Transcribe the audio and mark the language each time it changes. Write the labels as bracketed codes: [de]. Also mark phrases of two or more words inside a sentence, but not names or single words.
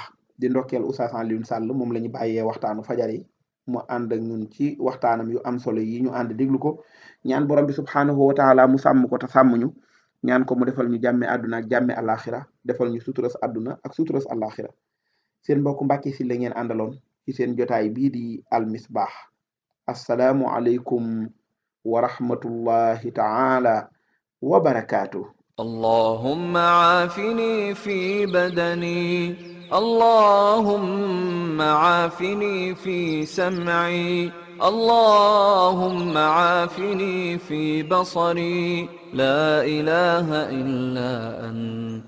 [wo] di ndokkeel Oustaz Alioune Sall moom la ñu bàyyee waxtaanu fajar yi mu ànd ak ñun ci waxtaanam yu am solo yi ñu ànd déglu ko ñaan borom bi [ar] سبحانه وتعالى [wo] mu sàmm ko te sàmm ñu ñaan ko mu defal ñu jàmme àdduna ak jàmme alaxira defal ñu suturas àdduna ak suturas alaxira seen mbokk Mbàkke Sylla ngeen àndaloon ci seen jotaay bii di Al Misbah [ar] السلام عليكم ورحمة الله تعالى وبركاته. اللهم عافني في بدني، اللهم عافني في سمعي، اللهم عافني في بصري، لا إله إلا أنت.